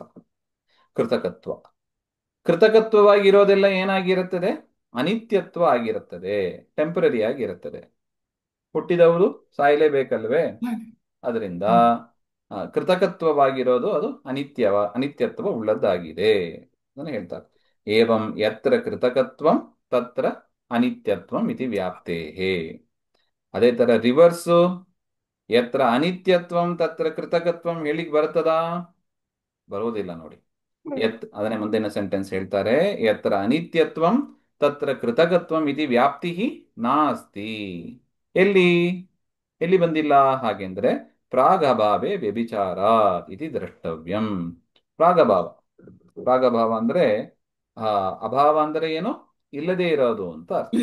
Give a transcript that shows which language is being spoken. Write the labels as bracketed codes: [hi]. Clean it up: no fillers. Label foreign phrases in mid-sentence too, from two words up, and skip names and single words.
[kn] ಕೃತಕತ್ವ. ಕೃತಕತ್ವವಾಗಿರೋದೆಲ್ಲ ಏನಾಗಿರುತ್ತದೆ? ಅನಿತ್ಯತ್ವ ಆಗಿರುತ್ತದೆ, ಟೆಂಪರರಿ ಆಗಿರುತ್ತದೆ. ಹುಟ್ಟಿದವರು ಸಾಯಲೇಬೇಕಲ್ವೇ? ಅದರಿಂದ ಕೃತಕತ್ವವಾಗಿರೋದು ಅದು ಅನಿತ್ಯತ್ವ ಉಳ್ಳದ್ದಾಗಿದೆ ಅದನ್ನು ಹೇಳ್ತಾರೆ. [sa] ಏವಂ ಯತ್ರ ಕೃತಕತ್ವಂ ತತ್ರ ಅನಿತ್ಯತ್ವಂ ಇತಿ ವ್ಯಾಪ್ತೇಹೇ. [kn] ಅದೇ ತರ ರಿವರ್ಸು, [sa] ಯತ್ರ ಅನಿತ್ಯತ್ವಂ ತತ್ರ ಕೃತಕತ್ವಂ [kn] ಹೇಳಿಕ್ ಬರ್ತದಾ? ಬರುವುದಿಲ್ಲ ನೋಡಿ. ಅದನ್ನೇ ಮುಂದಿನ ಸೆಂಟೆನ್ಸ್ ಹೇಳ್ತಾರೆ, [sa] ಯತ್ರ ಅನಿತ್ಯತ್ವಂ ತತ್ರ ಕೃತಕತ್ವಂ ಇತಿ ವ್ಯಾಪ್ತಿ ನಾಸ್ತಿ. [kn] ಎಲ್ಲಿ ಬಂದಿಲ್ಲ ಹಾಗೆಂದ್ರೆ [sa] ಪ್ರಾಗಭಾವೆ ವ್ಯಭಿಚಾರ ಇತಿ ದ್ರಷ್ಟವ್ಯಂ. [kn] ಪ್ರಾಗಭಾವ. ಪ್ರಾಗಭಾವ ಅಂದ್ರೆ ಆ ಅಭಾವ ಅಂದ್ರೆ ಏನು? ಇಲ್ಲದೆ ಇರೋದು ಅಂತ ಅರ್ಥ.